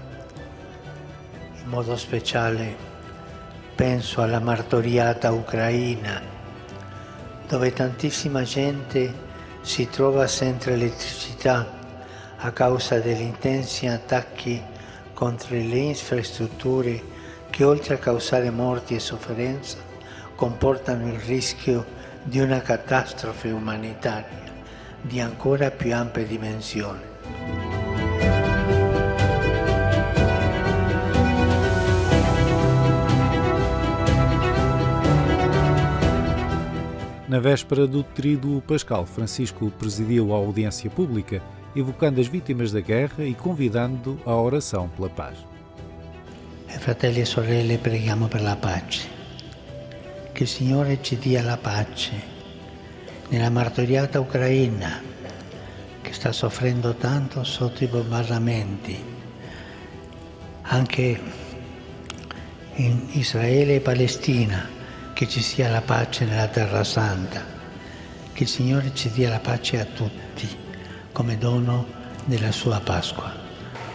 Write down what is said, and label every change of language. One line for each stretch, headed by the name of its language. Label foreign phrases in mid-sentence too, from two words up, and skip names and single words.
Italian: In modo speciale penso alla martoriata Ucraina, dove tantissima gente si trova senza elettricità a causa degli intensi attacchi contro le infrastrutture che, oltre a causare morti e sofferenza, comportano il rischio di una catastrofe umanitaria di ancora più ampie dimensioni.
Portuguese: Na véspera do Tríduo Pascal, Francisco presidiu a audiência pública, evocando as vítimas da guerra e convidando à oração pela paz.
Italian: Fratelli e sorelle, preghiamo per la pace. Che il Signore ci dia la pace nella martoriata Ucraina, che sta soffrendo tanto sotto i bombardamenti, anche in Israele e Palestina, che ci sia la pace nella Terra Santa, che il Signore ci dia la pace a tutti come dono della sua Pasqua.